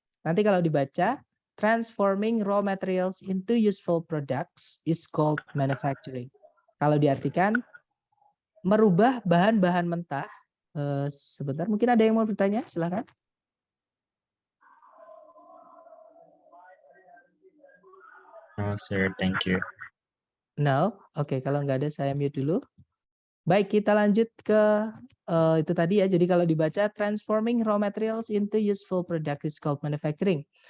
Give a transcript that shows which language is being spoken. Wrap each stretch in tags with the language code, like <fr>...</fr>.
<id>Nanti kalau dibaca,</id> <en>transforming raw materials into useful products is called manufacturing.</en> <id>Kalau diartikan, merubah bahan-bahan mentah. Sebentar, mungkin ada yang mau bertanya, silakan.</id> <en>No, sir. Thank you.</en> <id>No, oke, kalau nggak ada saya mute dulu. Baik, kita lanjut ke itu tadi ya. Jadi kalau dibaca</id> <en>transforming raw materials into useful product is called manufacturing.</en>